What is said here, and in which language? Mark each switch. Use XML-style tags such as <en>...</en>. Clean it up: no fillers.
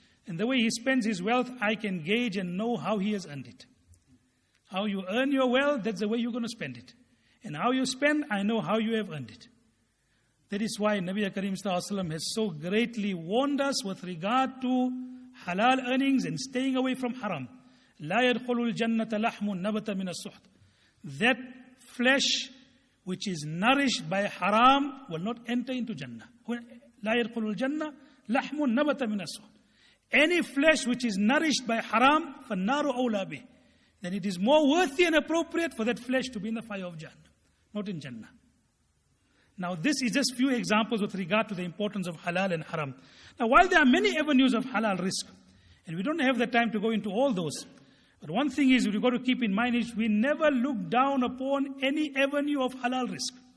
<en>And the way he spends his wealth, I can gauge and know how he has earned it. How you earn your wealth, that's the way you're going to spend it. And how you spend, I know how you have earned it. That is why Nabi Kareem sallallahu alaihi wasallam has so greatly warned us with regard to halal earnings and staying away from haram.</en> <ar>لا يدخل الجنة لحم نبت من السحت.</ar> <en>That flesh which is nourished by haram will not enter into Jannah.</en> <ar>لا يدخل الجنة لحم نبت من السحت.</ar> <en>Any flesh which is nourished by haram,</en> <ar>فالنار أولى به.</ar> <en>Then it is more worthy and appropriate for that flesh to be in the fire of Jannah, not in Jannah. Now this is just few examples with regard to the importance of halal and haram. Now while there are many avenues of halal risk, and we don't have the time to go into all those, but one thing is we've got to keep in mind is we never look down upon any avenue of halal risk.</en>